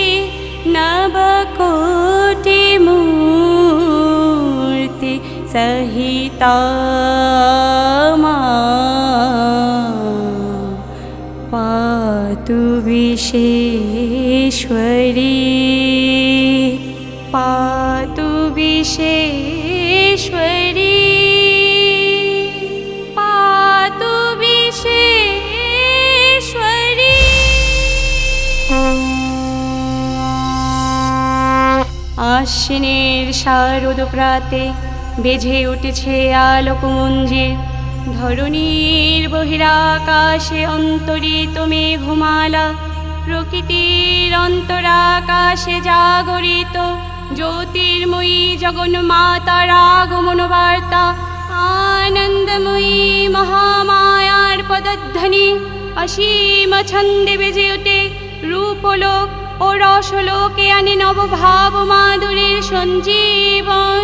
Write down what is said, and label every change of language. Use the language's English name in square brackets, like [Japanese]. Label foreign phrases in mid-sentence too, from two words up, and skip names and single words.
[Sanskrit] नवकोटिमूर्ति सहिता पातु विश्वेश्वरी पातु विश्वेश्वरी पातु विश्वेश्वरी। [Bangla] আশ্বিনের শারদ প্রাতে বেজে উঠেছে আলোকমঞ্জির ধরণীর বহিরাকাশে অন্তরিত মেঘমালা প্রকৃতির অন্তরাকাশে জাগরিত জ্যোতির্ময়ী জগন্মাতার আগমন বার্তা আনন্দময়ী মহামায়ার পদধ্বনি অসীম ছন্দে বেজে ওঠে রূপলোক ও রসলোকে আনে নবভাব মাধুরীর সঞ্জীবন।